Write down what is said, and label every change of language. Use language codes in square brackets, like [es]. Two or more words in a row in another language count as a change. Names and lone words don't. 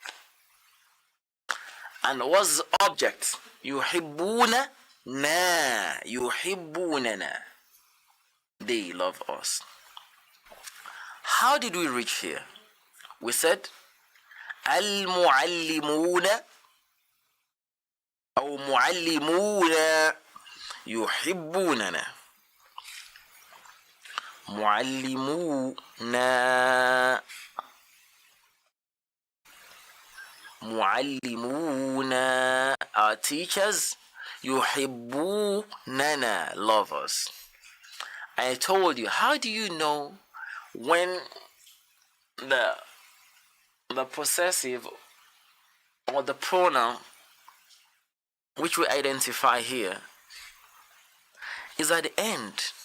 [en] And what's the object? [ar] يحبون نا. يحبوننا. [en] They love us. How did we reach here? We said [ar] المعلمون أو معلمون يحبوننا. [en] معلمون our teachers يحبوننا love us. I told you, how do you know when the possessive or the pronoun which we identify here is at the end?